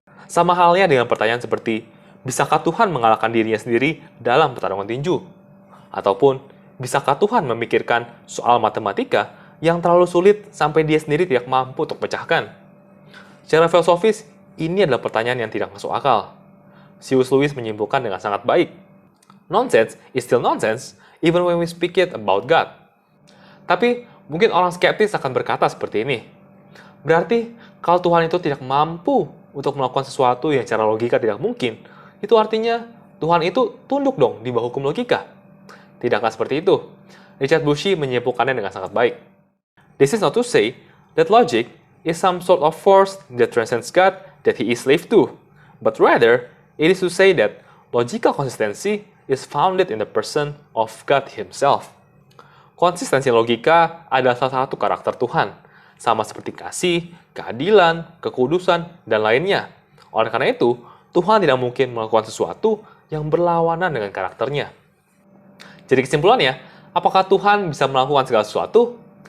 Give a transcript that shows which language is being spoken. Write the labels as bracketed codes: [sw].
[id] Sama halnya dengan pertanyaan seperti, bisakah Tuhan mengalahkan dirinya sendiri dalam pertarungan tinju? Ataupun, bisakah Tuhan memikirkan soal matematika yang terlalu sulit sampai Dia sendiri tidak mampu untuk pecahkan? Secara filosofis, ini adalah pertanyaan yang tidak masuk akal. C.S. Lewis menyimpulkan dengan sangat baik. [en] Nonsense is still nonsense, even when we speak it about God. [id] Tapi, mungkin orang skeptis akan berkata seperti ini. Berarti, kalau Tuhan itu tidak mampu untuk melakukan sesuatu yang secara logika tidak mungkin, itu artinya Tuhan itu tunduk dong di bawah hukum logika. Tidakkah seperti itu? Richard Bushi menyimpulkannya dengan sangat baik. [en] This is not to say that logic is some sort of force that transcends God that he is slave to, but rather it is to say that logical consistency is founded in the person of God himself. [id] Konsistensi logika adalah salah satu karakter Tuhan, sama seperti kasih, keadilan, kekudusan, dan lainnya. Oleh karena itu, Tuhan tidak mungkin melakukan sesuatu yang berlawanan dengan karakternya. Jadi kesimpulannya, apakah Tuhan bisa melakukan segala sesuatu?